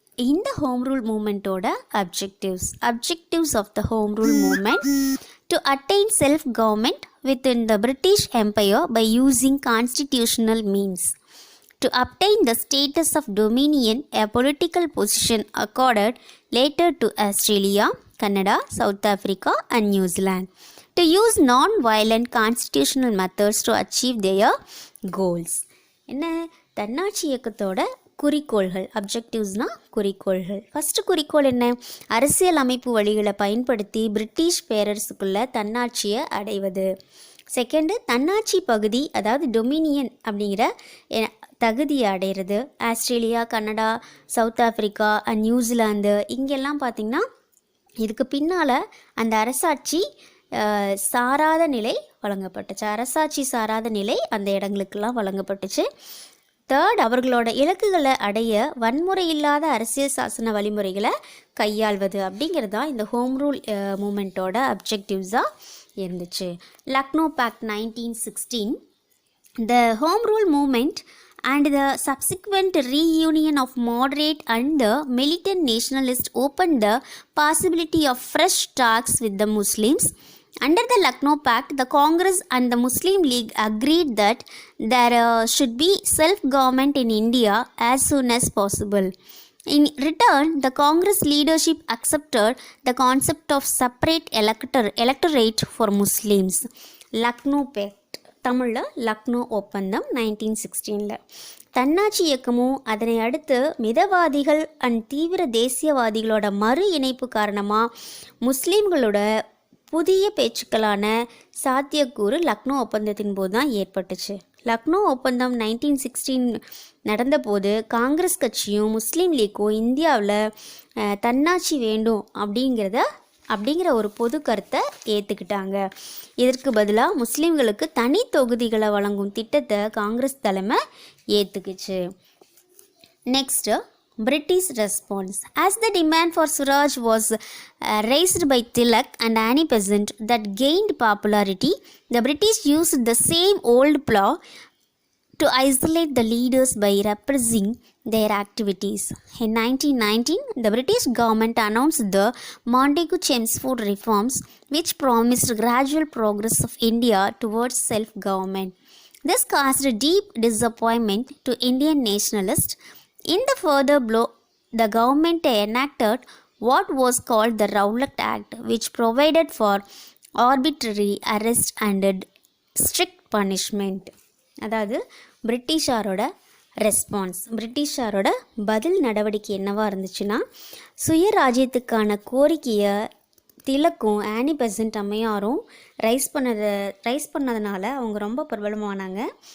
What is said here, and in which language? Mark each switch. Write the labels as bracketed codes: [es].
[ta] இந்த [en] Home rule மூமெண்ட்டோட objectives of the home rule movement to attain self government within the British Empire by using constitutional means. To obtain the status of dominion, a political position accorded later to Australia, Canada, South Africa and New Zealand. to use non-violent constitutional methods to achieve their goals. [ta] என்ன தன்னாட்சி இயக்கத்தோட குறிக்கோள்கள், அப்ஜெக்டிவ்ஸ்னால் குறிக்கோள்கள். First குறிக்கோள் என்ன? அரசியல் அமைப்பு வழிகளை பயன்படுத்தி பிரிட்டிஷ் பேரரசுக்குள்ள தன்னாட்சியை அடைவது. செகண்டு, தன்னாட்சி பகுதி, அதாவது டொமினியன் அப்படிங்கிற தகுதியை அடைகிறது. Australia, Canada, south Africa and New Zealand இங்கெல்லாம் பார்த்திங்கன்னா இதுக்கு பின்னால் அந்த அரசாட்சி சாராத நிலை வழங்கப்பட்டுச்சு. அரசாட்சி சாராத நிலை அந்த இடங்களுக்கெல்லாம் வழங்கப்பட்டுச்சு. தேர்ட், அவர்களோட இலக்குகளை அடைய வன்முறை இல்லாத அரசியல் சாசன வழிமுறைகளை கையாள்வது அப்படிங்கிறது தான் இந்த ஹோம் ரூல் மூமெண்ட்டோட அப்ஜெக்டிவ்ஸாக இருந்துச்சு. [en] Lucknow pact 1916, the home rule movement and the subsequent reunion of moderate and the militant nationalists opened the possibility of fresh talks with the Muslims. Under the Lucknow Pact, the Congress and the Muslim League agreed that there should be self-government in India as soon as possible. In return, the Congress leadership accepted the concept of separate electorate for Muslims. [ta] Lucknow Pact, தமிழில் லக்னோ ஒப்பந்தம் 1916. தன்னாட்சி இயக்கமும் அதனை அடுத்து மிதவாதிகள் and தீவிர தேசியவாதிகளோட மறு இணைப்பு காரணமாக முஸ்லீம்களோட புதிய பேச்சுக்களான சாத்தியக்கூறு லக்னோ ஒப்பந்தத்தின் போது தான் ஏற்பட்டுச்சு. லக்னோ ஒப்பந்தம் 1916 நடந்தபோது காங்கிரஸ் கட்சியும் முஸ்லீம் லீக்கும் இந்தியாவில் தன்னாட்சி வேண்டும் அப்படிங்கிற ஒரு பொது கருத்தை ஏற்றுக்கிட்டாங்க. இதற்கு பதிலாக முஸ்லீம்களுக்கு தனி தொகுதிகளை வழங்கும் திட்டத்தை காங்கிரஸ் தலைமை ஏற்றுக்குச்சு. [en] Next, British response. As the demand for Swaraj was raised by Tilak and Annie Besant that gained popularity, the British used the same old ploy to isolate the leaders by repressing their activities. In 1919, the British government announced the Montagu-Chelmsford reforms, which promised gradual progress of India towards self-government. This caused deep disappointment to Indian nationalists. In the further blow, the government enacted what was called the Rowlatt Act, which provided for arbitrary arrest and strict punishment. [ta] அதாவது பிரிட்டிஷாரோட response, பிரிட்டிஷாரோட பதில் நடவடிக்கை என்னவாக இருந்துச்சுன்னா, சுயராஜ்யத்துக்கான கோரிக்கையை திலக்கும் ஆனி Besant அம்மையாரும் rice பண்ணதுனால அவங்க ரொம்ப பிரபலமானாங்க.